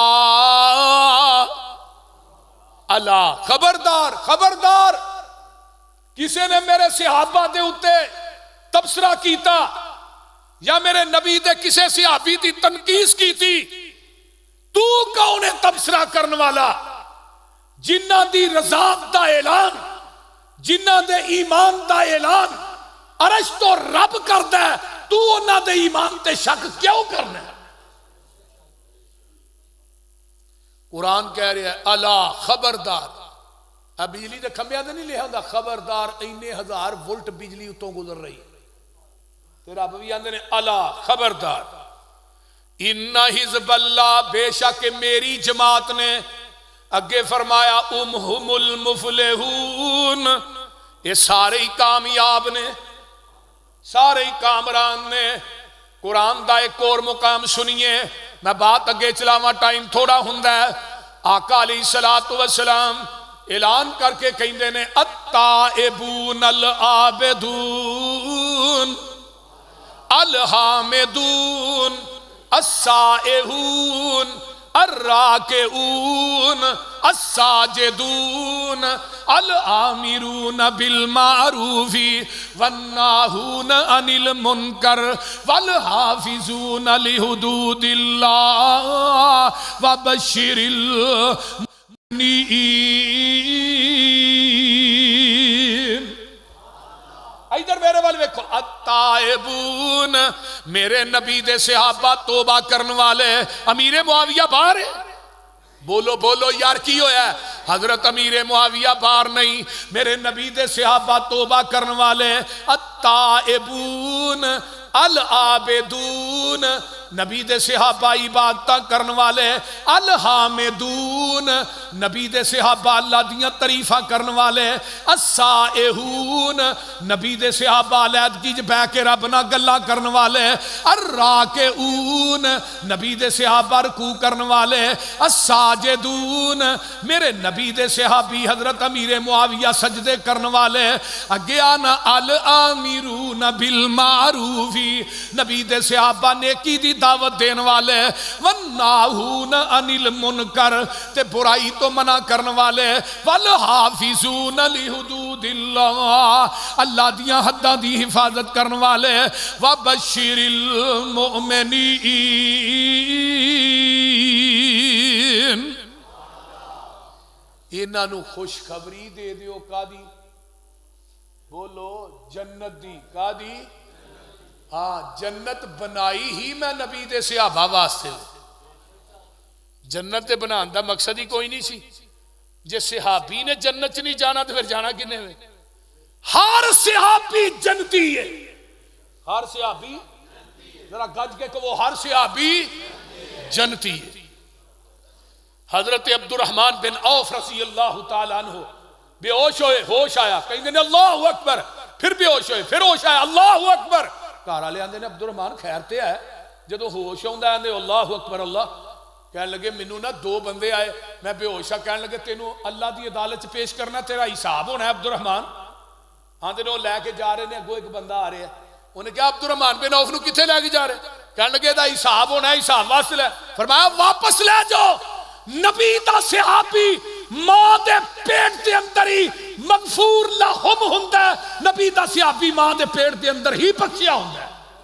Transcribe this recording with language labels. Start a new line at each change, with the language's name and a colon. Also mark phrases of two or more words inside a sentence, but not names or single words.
Punjabi: الا خبردار خبردار، کسی نے میرے صحابہ دے اتے تبصرہ کیتا یا میرے نبی دے کسے صحابی دی تنقید کی تھی، تو کون ہے تبصرہ کرنے والا؟ جنہ دی رضا دا اعلان، جنہ دے ایمان دا اعلان عرش تو رب کردا ہے، تو انہاں دے ایمان تے شک کیوں کرنا ہے؟ قرآن کہہ رہا ہے الا خبردار، اب بجلی دے کھمبیاں تے نہیں لکھا ہوندا خبردار اینے ہزار وولٹ بجلی اتوں گزر رہی، تے رب بھی آندے نے الا خبردار،
Arabic: ان حزب اللہ،
Punjabi: بے شک میری جماعت نے، اگے فرمایا
Arabic: ہم المفلحون،
Punjabi: یہ سارے ہی کامیاب نے، سارے ہی کامران نے۔ قرآن دا ایک اور مقام سنیے، میں بات اگے چلاواں ٹائم تھوڑا ہوندا ہے۔ آقا
Arabic: علیہ الصلوۃ والسلام
Punjabi: اعلان کر کے کہندے نے التائبون
Arabic: العابدون الحامدون السائحون الراکعون الساجدون الآمرون بالمعروف والناہون عن المنکر والحافظون لحدود اللہ وبشر المؤمنین۔
Punjabi: ادھر میرے والے دیکھو، التائبون، میرے نبی دے صحابہ توبہ کرنے والے، امیر معاویہ باہر ہے، بولو بولو یار کی ہویا ہے؟ حضرت امیر معاویہ باہر نہیں، میرے نبی دے صحابہ توبہ کرنے والے،
Arabic: التائبون العابدون،
Punjabi: نبی دے صحابہ عبادتاں کرنے والے، الحامدون، نبی دے صحابہ اللہ دیاں تعریفاں کرنے والے، السائحون، نبی دے صحابہ علیحدگی بہ کے رب نہ گلاں کرنے والے، الراکعون، نبی دے صحابہ رکوع کرنے والے، الساجدون، میرے نبی دے صحابی حضرت امیر معاویہ سجدے کرنے والے، اگے آنا
Arabic: الآمرون بالمعروف،
Punjabi: نبی دے صحابہ نیکی دی دعوت دین والے،
Arabic: والناہون عن المنکر،
Punjabi: تے برائی تو منع کرنے والے،
Arabic: والحافظون لحدود اللہ،
Punjabi: اللہ دیاں حداں دی حفاظت کرنے والے،
Arabic: وبشر المؤمنین،
Punjabi: انہاں نو خوشخبری دے دیو کا دی؟ بولو جنت دی، کا دی؟ ہاں، جنت بنائی ہی میں نبی دے صحابہ واسطے، جنت دے بنان دا مقصد ہی کوئی نہیں سی، جے صحابی نے جنت چ نہیں جانا تو پھر جانا کنے ہوئے؟ ہر صحابی جنتی ہے، ہر صحابی، ذرا گج کے کہ وہ ہر صحابی جنتی ہے۔ حضرت عبد الرحمن بن عوف
Arabic: رضی اللہ تعالیٰ عنہ
Punjabi: بے ہوش ہوئے، ہوش آیا، کہیں گے
Arabic: اللہ اکبر،
Punjabi: پھر بے ہوش ہوئے، پھر ہوش آیا،
Arabic: اللہ اکبر،
Punjabi: گھر والے آندے نے عبد الرحمن خیر تے ہے؟ جدو ہوش آندا ہے آندے
Arabic: اللہ اکبر اللہ،
Punjabi: کہنے لگے مینوں نا دو بندے آئے، میں بے ہوشا، کہنے لگے تینوں اللہ دی عدالت پیش کرنا، تیرا حساب ہونا ہے عبد الرحمن، آندے نے وہ لے کے جا رہے نے، اگوں ایک بندہ آ رہا ہے، انہیں کہا عبد الرحمن بن عوف نو کتھے لے کے جا رہے؟ کہنے لگے دا حساب ہونا ہے، حساب واسطے لے، فرمایا واپس لے جاؤ، نبی دا صحابی ماں دے پیٹ دے اندر ہی
Arabic: مغفور لہم
Punjabi: ہوندا ہے، نبی دا صحابی ماں دے پیٹ دے اندر ہی بچیا ہوندا ہے۔